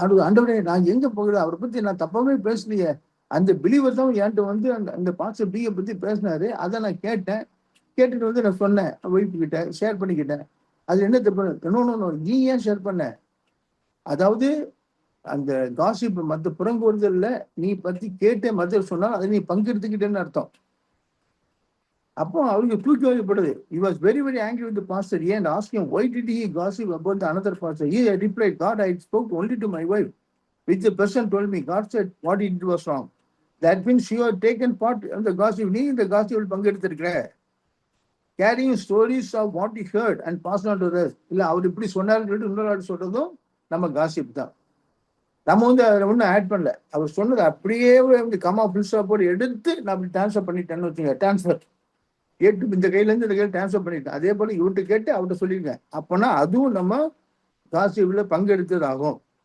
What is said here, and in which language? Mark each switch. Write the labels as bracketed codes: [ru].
[ta] ஆண்டவரே நான் எங்க போகிறேன், அவரை பத்தி நான் தப்பாவே பேசலையே. அந்த பிலீவர் தான் என்கிட்ட அந்த பாஸ்டர் பிஏ பத்தி பேசினாரு. அதை நான் கேட்டேன். கேட்டுட்டு நான் சொன்னேன், ஒய்ஃபு கிட்ட ஷேர் பண்ணிக்கிட்டேன். அது என்ன தப்பு? நீ ஏன் ஷேர் பண்ண? அதாவது அந்த காசிப் மற்ற புறங்கூறுதல்ல நீ பத்தி கேட்டே மற்ற சொன்னால் அதை நீ பங்கெடுத்துக்கிட்டேன்னு அர்த்தம். அப்போ அவருக்கு தூக்கி வைக்கப்படுது. [en] He was very very angry with the pastor and asked him, why did he gossip about the another pastor? He replied, God, I spoke only to my wife, which the person told me. God said what he did was wrong. That means you have taken part in the gossip. [ta] நீ இந்த gossip பங்கெடுத்திருக்கிற. [en] Carrying stories of what he heard and passed on to others. [ta] இல்ல அவர் இப்படி சொன்னாருன்னு சொல்லிட்டு இன்னொரு சொல்றதும் நம்ம gossip தான். நம்ம அதை ஒன்றும் ஆட் பண்ணல. அவர் சொன்னது அப்படியே கமா புல்ஸா போட்டு எடுத்து நான் அப்படி டிரான்ஸ்ஃபர் பண்ணிட்டேன்னு வச்சுங்க. டிரான்ஸ்ஃபர் கேட்டு இந்த கையில இருந்து இந்த கையில டிரான்ஸ்ஃபர் பண்ணிட்டேன். அதே போல இவர்கிட்ட கேட்டு அவர்கிட்ட சொல்லியிருக்கேன். அப்போனா அதுவும் நம்ம காசிப்ல பங்கெடுத்தது ஆகும்.